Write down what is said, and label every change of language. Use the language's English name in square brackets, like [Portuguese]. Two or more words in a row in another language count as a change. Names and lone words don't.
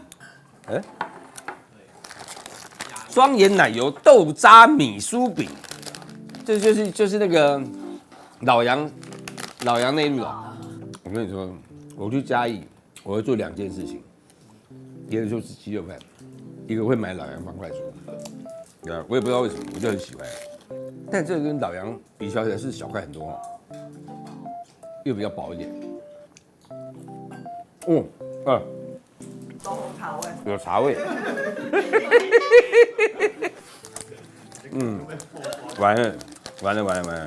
[Chinese] 莊嚴奶油豆渣米酥餅，這就是那個老楊內陸的。我跟你說，我去嘉義，我會做2件事情，一個就是雞肉飯。一個會買老楊方塊酥，對啊，我也不知道為什麼，我就很喜歡。但這個跟老楊比起來是小塊很多哦，又比較薄一點。茶味，有茶味。完了。